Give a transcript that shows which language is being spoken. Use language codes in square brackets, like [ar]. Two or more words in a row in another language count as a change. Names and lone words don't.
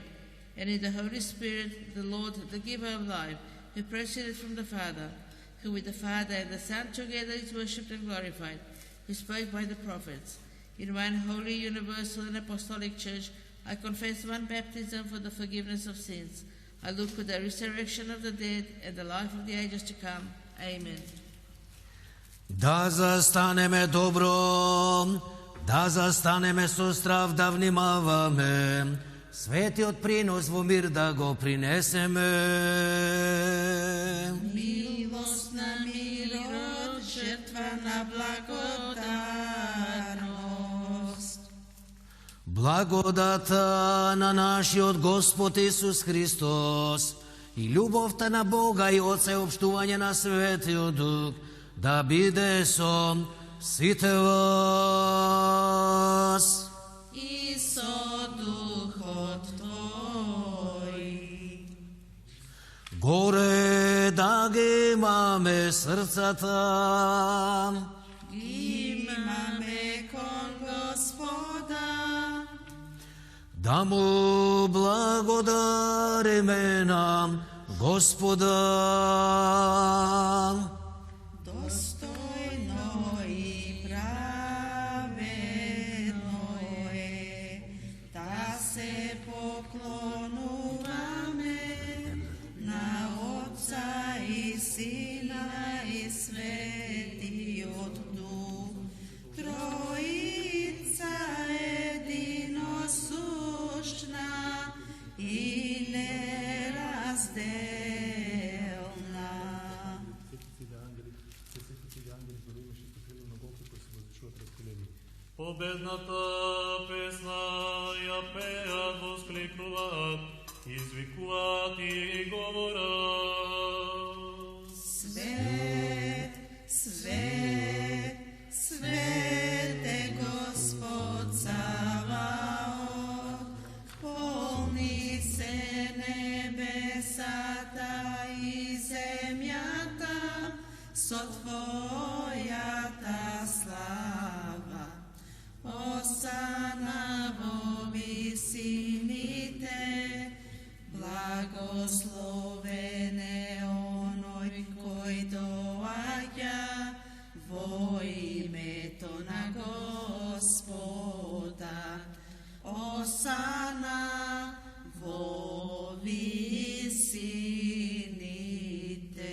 [en] And in the Holy Spirit, the Lord, the giver of life, who proceeded from the Father, who with the Father and the Son together is worshipped and glorified, who spoke by the prophets. In one holy, universal, and apostolic church, I confess one baptism for the forgiveness of sins. I look for the resurrection of the dead and the life of the ages to come. Amen. [mk] Да застанеме добро, да застанеме со страв, да внимаваме, светиот принос во мир да го принесеме. Милост на мирот, жртва на благодарност. Благодата на нашиот Господ Исус Христос и љубовта на Бога и Отца и општување на Светиот Дух да биде со сите вас. И со духот твој. Горе да ги имаме срцата, Имаме кон Господа, да му благодариме на Господа. достојно и праведно је, да се поклонуваме на Отца и Сина и Светиот Дух, Тројица јединосушна и неразделна. Победната песна ја пеат, воскликнуваат, извикуваат и говорат. Свет, свет, свет је Господ Саваот, полни се небесата и земјата, со твојата слава. Осана во висините, благословене оној који доађа во име то на Господа. Осана во висините.